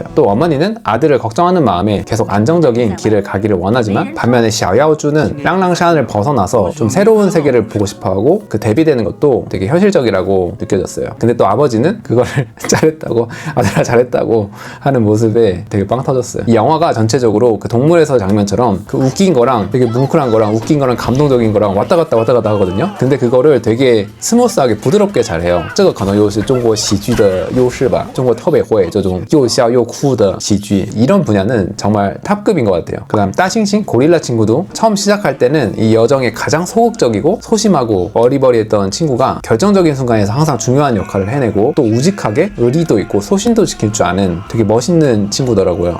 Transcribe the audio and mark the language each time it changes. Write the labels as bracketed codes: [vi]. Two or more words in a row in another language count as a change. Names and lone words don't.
[ko] 또 어머니는 아들을 걱정하는 마음에 계속 안정적인 길을 가기를 원하지만 반면에 샤오야오쭈는 랑랑샤를 벗어나서 좀 새로운 세계를 보고 싶어하고 그 대비되는 것도 되게 현실적이라고 느껴졌어요. 근데 또 아버지는 그거를 잘했다고 아들아 잘했다고 하는 모습에 되게 빵 터졌어요. 이 영화가 전체적으로 그 동물에서 장면처럼 그 웃긴 거랑 되게 뭉클한 거랑 웃긴 거랑 감동적인 거랑 왔다 갔다 하거든요. 근데 그거를 되게 스무스하게 부드럽게 잘해요. [zh] 这个可能又是中国喜剧的优势吧中国特别会这种又笑又哭的喜剧 [ko] 이런 분야는 정말 탑급인 것 같아요. 그 다음 따싱싱 고릴라 친구도 처음 시작할 때는 이 여정에 가장 소극적이고 소심하고 어리버리했던 친구가 결정적인 순간에서 항상 중요한 역할을 해내고 또 우직하게 의리도 있고 소신도 지킬 줄 아는 되게 멋있는 친구 친구더라고요.